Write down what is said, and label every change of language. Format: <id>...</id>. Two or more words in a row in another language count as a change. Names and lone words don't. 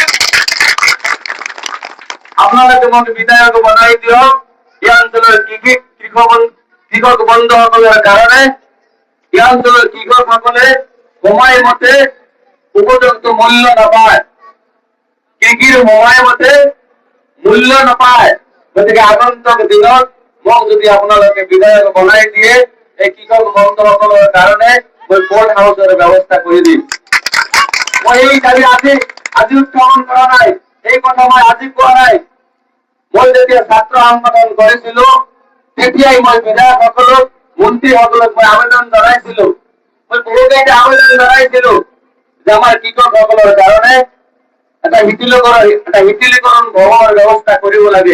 <as>আপোনালোকে মোক বিধায়ক বনাই দিয়ক, এই অঞ্চলৰ কৃষক বন্ধুসকলৰ কাৰণে এই অঞ্চলৰ কৃষকসকলে সময়মতে উপযুক্ত মূল্য নাপায়, কৃষিৰ সময়মতে মূল্য নাপায়। গতিকে আগন্তুক দিনত মোক যদি আপোনালোকে বিধায়ক বনাই দিয়ে, এই কৃষক বন্ধুসকলৰ কাৰণে মই</as> <bn>কোর্ট হাউসের ব্যবস্থা করে দিম।</bn> <as>মই এই দাবি আজি উত্থাপন কৰা নাই, এই কথা মই আজি কোৱা নাই। মই যেতিয়া ছাত্ৰ আন্দোলন কৰিছিলো, তেতিয়াই মই বিধায়কসকলক, মন্ত্ৰীসকলক মই আবেদন জনাইছিলো, মই বহুকেইটা আবেদন জনাইছিলো যে আমাৰ কৃষকসকলৰ কাৰণে এটা শিথিলীকৰণ ভৱনৰ ব্যৱস্থা কৰিব লাগে।</as>